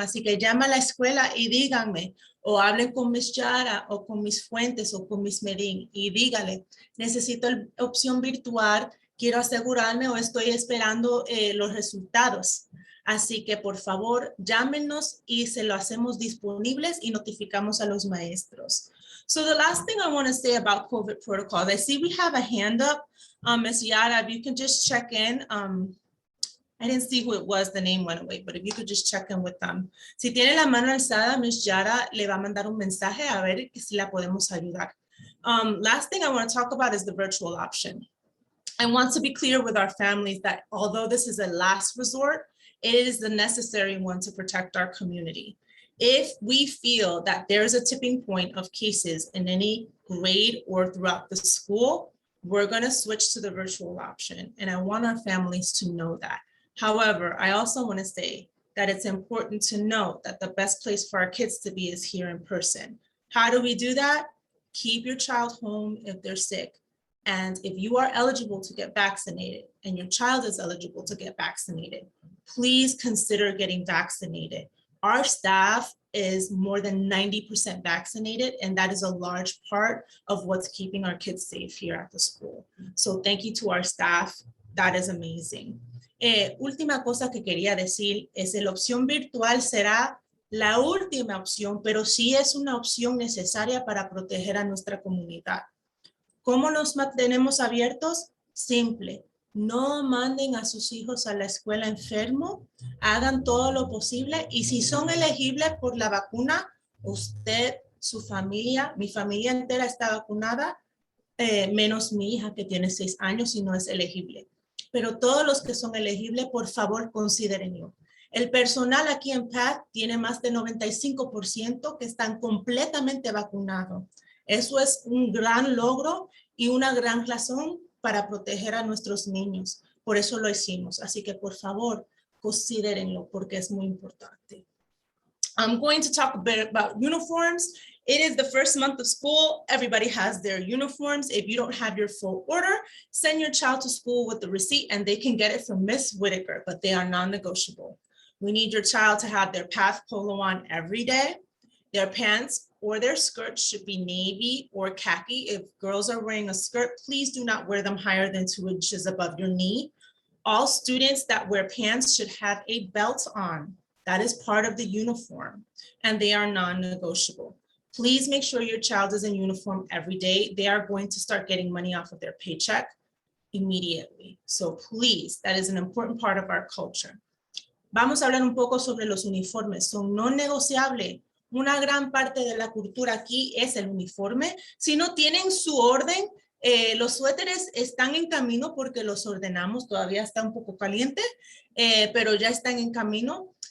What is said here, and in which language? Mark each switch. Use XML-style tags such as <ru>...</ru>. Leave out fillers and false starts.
<es>Así que llama a la escuela y díganme, o hablen con Miss Yara o con mis fuentes o con Miss Medin y dígale, necesito la opción virtual, quiero asegurarme o estoy esperando los resultados. Así que por favor llámenos y se lo hacemos disponibles y notificamos a los maestros.</es> <en>So the last thing I want to say about COVID protocols, I see we have a hand up. Ms. Yara, if you can just check in. I didn't see who it was, the name went away, but if you could just check in with them.</en> <es>Si tiene la mano alzada, Ms. Yara le va a mandar un mensaje a ver si la podemos ayudar.</es> <en>Last thing I want to talk about is the virtual option. I want to be clear with our families that although this is a last resort, it is the necessary one to protect our community. If we feel that there's a tipping point of cases in any grade or throughout the school, we're going to switch to the virtual option. And I want our families to know that. However, I also want to say that it's important to know that the best place for our kids to be is here in person. How do we do that? Keep your child home if they're sick. And if you are eligible to get vaccinated and your child is eligible to get vaccinated, please consider getting vaccinated. Our staff is more than 90% vaccinated, and that is a large part of what's keeping our kids safe here at the school. So thank you to our staff. That is amazing.</en> <es>Última cosa que quería decir es que la opción virtual será la última opción, pero sí es una opción necesaria para proteger a nuestra comunidad. ¿Cómo nos mantenemos abiertos? Simple. No manden a sus hijos a la escuela enfermo, hagan todo lo posible y si son elegibles por la vacuna, usted, su familia, mi familia entera está vacunada, menos mi hija que tiene 6 años y no es elegible. Pero todos los que son elegibles, por favor, considérenlo. El personal aquí en PATH tiene más de 95% que están completamente vacunados. Eso es un gran logro y una gran razón para proteger a nuestros niños. Por eso lo hicimos. Así que, por favor, considérenlo porque es muy importante.</es> <en>I'm going to talk a bit about uniforms. It is the first month of school. Everybody has their uniforms. If you don't have your full order, send your child to school with the receipt and they can get it from Miss Whitaker, but they are non-negotiable. We need your child to have their PATH polo on every day. Their pants or their skirts should be navy or khaki. If girls are wearing a skirt, please do not wear them higher than 2 inches above your knee. All students that wear pants should have a belt on. That is part of the uniform, and they are non-negotiable. Please make sure your child is in uniform every day. They are going to start getting money off of their paycheck immediately. So please, that is an important part of our culture.</en> <es>Vamos a hablar un poco sobre los uniformes. Son no negociables. Una gran parte de la cultura aquí es el uniforme. Si no tienen su orden, los suéteres están en camino porque los ordenamos. Todavía está un poco caliente, pero ya están en camino.</es>